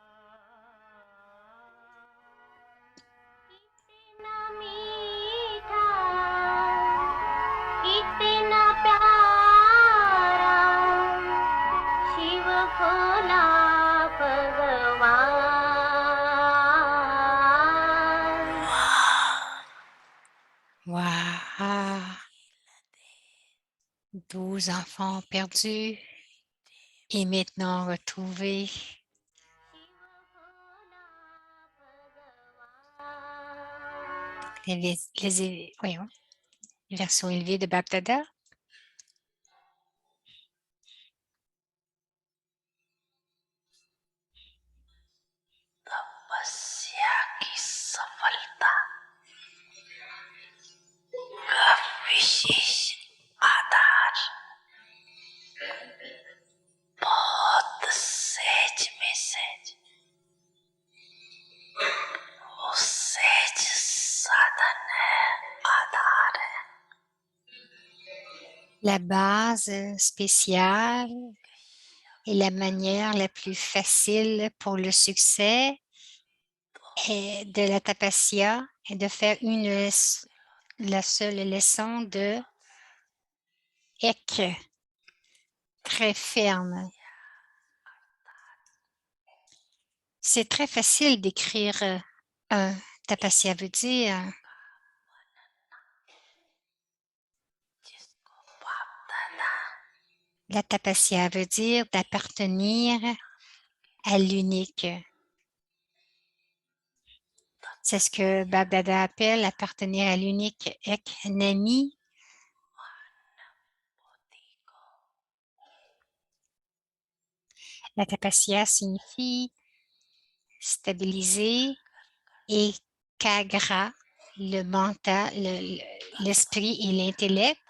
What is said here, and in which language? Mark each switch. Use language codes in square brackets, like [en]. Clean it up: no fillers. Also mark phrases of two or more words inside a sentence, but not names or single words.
[hi] कितना मीठा कितना प्यारा शिव भोला भगवान [fr] Waouh! 12 enfants perdus et maintenant retrouvés. Voyons, les versions élevées de Bap-Dada. [hi] तपस्या की सफलता का विशेष आधार बहुत सहज में सहज वो सहज साधन है आधार है [fr] La base spéciale et la manière la plus facile pour le succès est de la tapasya et de faire la seule leçon de ek, très ferme. C'est très facile d'écrire un. Tapasya veut dire [hi] जिसको बाप दादा [fr] la tapasya veut dire d'appartenir à l'unique. C'est ce que Bap-Dada appelle appartenir à l'unique [hi] एक नामी. [fr] La tapasya signifie stabiliser et kagra, le mental, l'esprit et l'intellect.